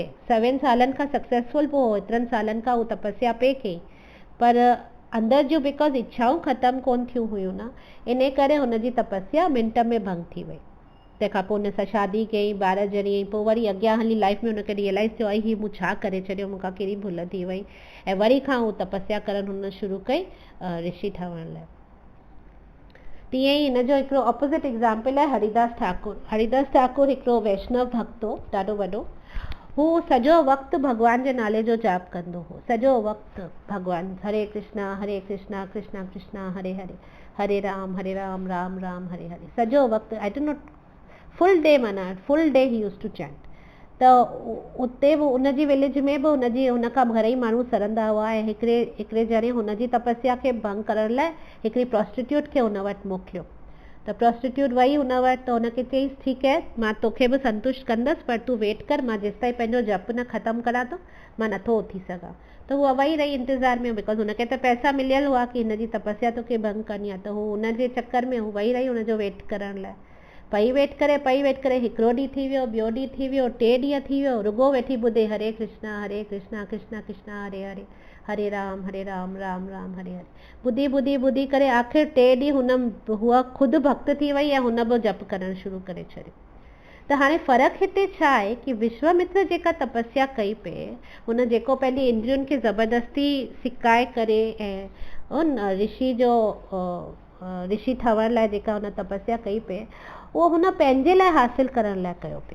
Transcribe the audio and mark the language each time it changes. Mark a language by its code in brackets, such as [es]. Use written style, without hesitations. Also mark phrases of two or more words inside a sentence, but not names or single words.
[sd] 100 सालनि खां सक्सेसफुल पोइ एतिरनि सालनि खां हू तपस्या पे कई, पर अंदरि जूं बिकॉज इच्छाऊं ख़तम कोन थियूं हुयूं न, इन करे हुनजी तपस्या मिंट में भंग थी वई। तंहिंखां पोइ हुन सां शादी कई, ॿार ॼणी, पोइ वरी अॻियां हली लाइफ में हुनखे रियलाइज़ थियो आई ही मूं छा करे छॾियो, मूंखां कहिड़ी भुल थी वई, ऐं वरी खां हू तपस्या करणु हुन शुरू कई ऋषि ठहण लाइ। तीअं ई हिन जो हिकिड़ो [en] opposite example [sd] आहे हरिदास ठाकुर। हरिदास ठाकुर हिकिड़ो वैष्णव भक्त हो, ॾाढो वॾो। हू सॼो वक़्तु भॻवान जे नाले जो जाप कंदो हो, सॼो वक़्तु भॻवान, [sa] हरे कृष्णा कृष्णा कृष्णा हरे हरे, हरे राम राम राम हरे हरे, [sd] सॼो वक़्तु। [en] I don't know, full day, माना full day he used to chant। [sd] त उते बि उनजी विलेज में बि हुन खां घणेई माण्हू सरंदा हुआ, ऐं हिकिड़े ॼणे हुनजी तपस्या खे भंग करण लाइ हिकिड़ी प्रोस्टिट्यूट खे हुन वटि मोकिलियो। त प्रोस्टिट्यूट वई हुन वटि, त हुनखे चई ठीकु आहे, मां तोखे बि संतुष्ट कंदसि, पर तूं वेट कर, मां जेसिताईं पंहिंजो जप न ख़तमु करा थो मां नथो उथी सघां। त हूअ वई रही इंतज़ार में, बिकॉज हुनखे त पैसा मिलियल हुआ कि हिनजी तपस्या तोखे भंग करणी आहे, त हू हुनजे चक्कर में हू वई रही हुनजो वेट करण लाइ। पई वेट करे हिकिड़ो ॾींहुं थी वियो, ॿियो ॾींहुं थी वियो, 3 ॾींहं थी वियो, रुगो वेठी ॿुधे [sa] हरे कृष्णा कृष्णा कृष्णा हरे हरे, हरे राम राम राम हरे हरे। [sd] ॿुधी करे आख़िर 3 ॾींहं हूअ ख़ुदि भक्त थी वई ऐं हुन बि जप करणु शुरू करे छॾियो। त हाणे फ़र्क़ु हिते छा आहे कि विश्वामित्र जेका तपस्या कई पे, हुन जेको पंहिंजी इंद्रियुनि खे ज़बरदस्ती सिकाए करे ऐं उन ऋषि ठहण लाइ जेका हुन तपस्या कई पे, उहो हुन पंहिंजे लाइ हासिल करण लाइ कयो पे।